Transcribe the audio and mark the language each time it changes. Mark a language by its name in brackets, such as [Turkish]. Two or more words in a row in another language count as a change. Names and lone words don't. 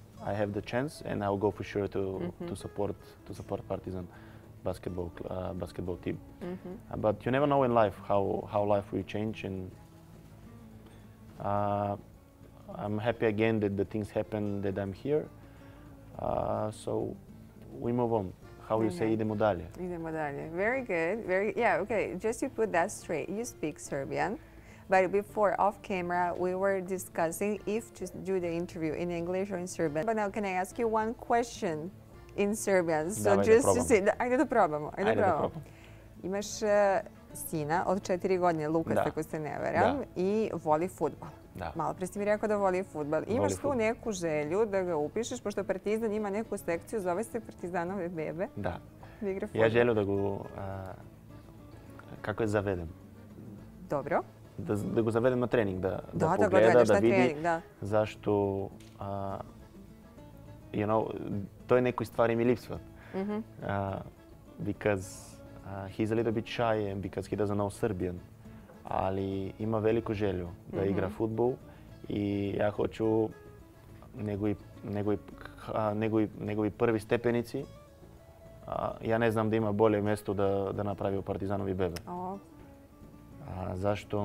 [English] I have the chance, and I'll go for sure to support Partizan basketball team. But you never know in life how life will change, and I'm happy again that the things happen, that I'm here. So we move on. How you say [Serbian] idemo dalje? Idemo dalje. [English] Very good. Yeah, okay. Just to put that straight, you speak Serbian. But before, off camera, we were discussing if to do the interview in English or in Serbian. But now, can I ask you one question in Serbian? So just to say, [Serbian] ajde da probamo. Imaš sina od 4 godine, Lukas, ako se ne varam, i voli fudbal. Malo pre si mi rekao da voli fudbal. Imaš tu neku želju da ga upišeš, pošto Partizan ima neku sekciju, zove se Partizanove bebe. Da. Da igra fudbal. Ja želju da ga, kako je zavedem. Dobro. Da ga zavedem na trening, da pogleda, da vidi zašto, to je nekoj stvari mi lipsvat. [English] Because he's a little bit shy and because he doesn't know Serbian. [Serbian] Ali ima veliku želju da igra fudbal i ja hoću njegovi prvi stepenici. Ja ne znam da ima bolje mjesto da napravi u Partizanovi bebe. Zašto?